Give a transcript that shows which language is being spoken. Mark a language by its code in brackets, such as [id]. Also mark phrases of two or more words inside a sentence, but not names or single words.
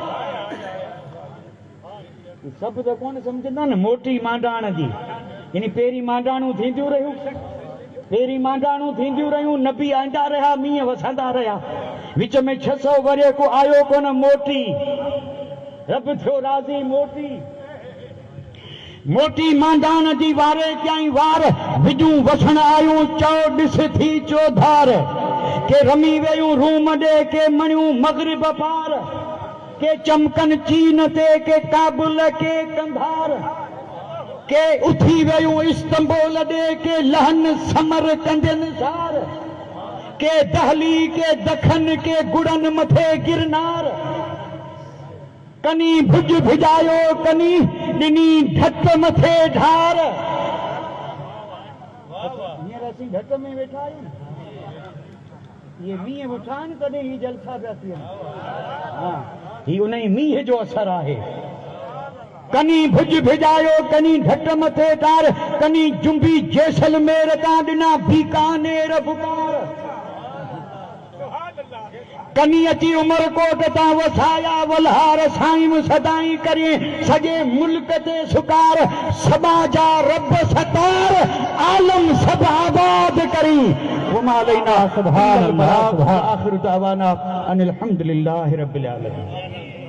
[sd] सभु त कोन सम्झंदा न मोटी मांडाण जी यानी पहिरीं मांडाणूं थींदियूं रहियूं नबी आंदा रहिया मींहं वसंदा रहिया विच में 600 वरे को आयो कोन मोटी रब थियो राज़ी मोटी मांडाण जी वारे कयईं वार विजूं वसण आयूं चओ ॾिस थी चौधार के रमी वयूं रूम ॾे के मणियूं मग़रिब पार के चमकन चीन ते के काबुल के कंधार के उथी वयूं इस्तंबुल ॾे के लहन समर कंदन सार के दहली के दखन के गुड़न मथे गिरनार कनी भुज भिजायो कनी ॾिनी ढक मथे ढार हींअर असीं ढक में वेठा आहियूं ये मींहं वेठा आहिनि तॾहिं ही जलसा पिया थियनि हा ही उन ई मींहं जो असर आहे कनी भुज भिजायो कनी ढक मथे ढार कनी जुंबी जैसलमेर तां ॾिना बीकानेर बुकार कनी अची उमरकोट तां वसाया वलहार साईं सदाई करिए सॼे मुल्क ते सुकार सबा जा रब सतार आलम सब आबाद करी [ar] وما علينا سبحان الله و آخر دعوانا أن الحمد لله رب العالمين.